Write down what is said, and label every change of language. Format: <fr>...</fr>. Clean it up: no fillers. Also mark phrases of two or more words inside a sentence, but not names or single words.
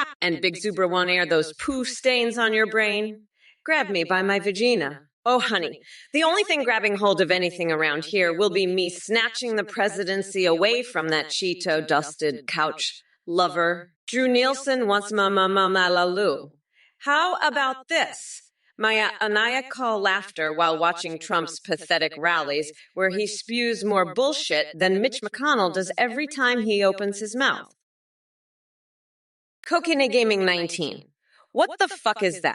<en>And Big Zubra won't air those poo stains on your brain. Grab me by my vagina. Oh, honey, the only thing grabbing hold of anything around here will be me snatching the presidency away from that Cheeto-dusted couch lover. Drew Nielsen wants ma-ma-ma-ma-la-loo. How about this? My maniacal laughter while watching Trump's pathetic rallies, where he spews more bullshit than Mitch McConnell does every time he opens his mouth. Cocaine Gaming 19. What the fuck is that?</en>